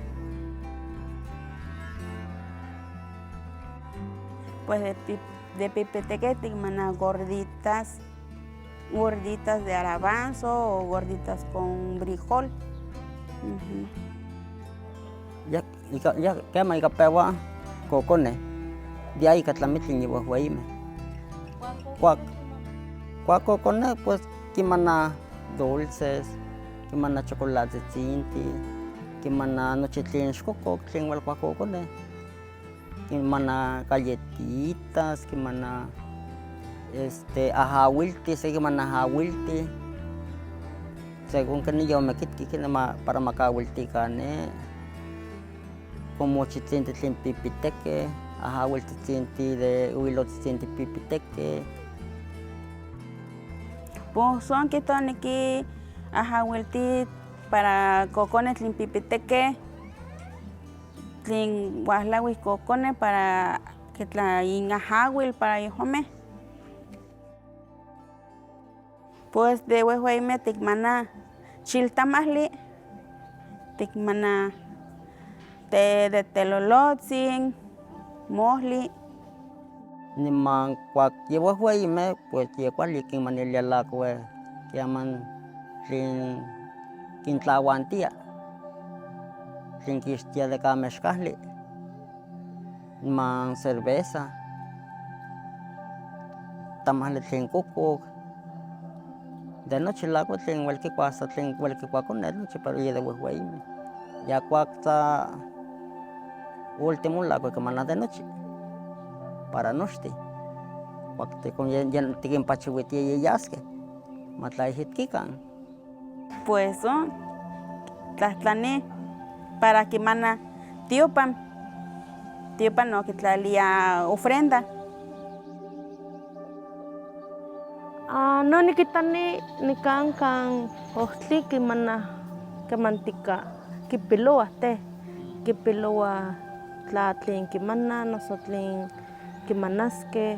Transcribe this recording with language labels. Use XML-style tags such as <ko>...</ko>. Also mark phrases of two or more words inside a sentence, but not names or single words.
<es>Pues de</es> <nhe>pipeteque ticmana</nhe> <es>gorditas de garbanzo o gorditas con frijol.</es> <nhe>Ya quema ica pewa cocone, de ahí catlamitli ni huehueime. Cuac cocone, pues quimana dulces, quimana chocolate tzinti, quimana noche tlin xcococ, tlin huelcua cocone. Quimana galletitas, quimana ajahuilti, quimana ajahuilti,</nhe> <es>según que</es> <nhe>ni yo me quitqui para macahuilticane, como chitzinti tlin pipiteque, ajahuilti tzinti de huilotzinti pipiteque. Pues son quitoniqui ajahuilti para cocones tlin pipiteque, tlin huahlahuis cocone</nhe> <es>para que</es> <nhe>tlain ajahuil para yehome. Pues de huehueime ticmana chiltamahli, ticmana de telolotzin, mohli. Niman cuac yehuehueime, pues yecuali quinmanilia lacue, quiaman tlin quintlahuantia. Quinquixtia de camexcahli, man cerveza, tamahli tlin cucuc, de noche lacue tlin huelquicua hasta tlin huelquicua con noche, pero ye de huehueime. Ya cuac último lacue quemana de noche, para noche. Cuac tiquinpachihuitia yeyasque, matlaihitquican. Pues tlahtlani para quimana tiopan no quitlalia ofrenda. No nikitani nikan kan ohtli kemantika kipiloa te, kipiloa tla tlin kimana, noso tlin kimanaske.</nhe>